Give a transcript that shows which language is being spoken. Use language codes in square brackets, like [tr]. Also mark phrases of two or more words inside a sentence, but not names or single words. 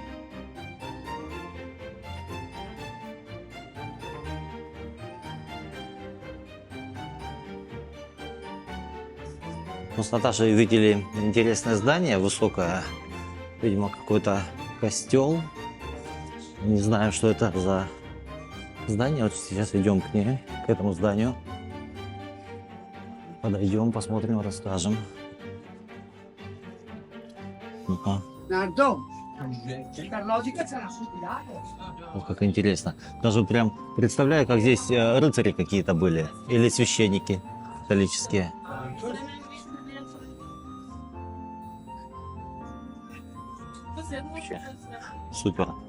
[ru] Мы с Наташей видели интересное здание, высокое, видимо, какой-то костел. Не знаю, что это за здание. Вот сейчас идем к ней, к этому зданию. Подойдем, посмотрим, расскажем. Ага. [it] Nardo, per logica c'è la [ru] О, как интересно. Даже прям представляю, как здесь рыцари какие-то были. Или священники католические. Вообще супер.